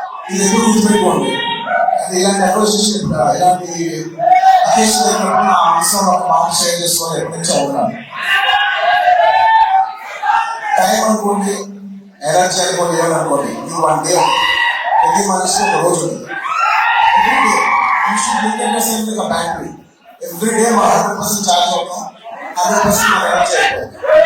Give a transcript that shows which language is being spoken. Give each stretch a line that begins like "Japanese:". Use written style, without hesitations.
Telugu: ఇది ఎప్పుడు గుర్తుపెట్టుకోండి. అది ఇలాంటి అప్రోసియేషన్ ఇలాంటి అకేషన్ అయినప్పుడు నా మనసులో ఒక మాట షేర్ చేసుకోవాలి ఎప్పటి నుంచో ఉన్నాను. టైం అనుకోండి, ఎనర్జీ అనుకోండి, ఏమనుకోండి, ఇది 1 day. ప్రతి మనిషికి ఒక రోజు ఉంటుంది.
English: You should look at yourself like a battery. Every day 100% charge
Telugu: అవుతాం, 100% మన ఎనర్జీ అయిపోతుంది.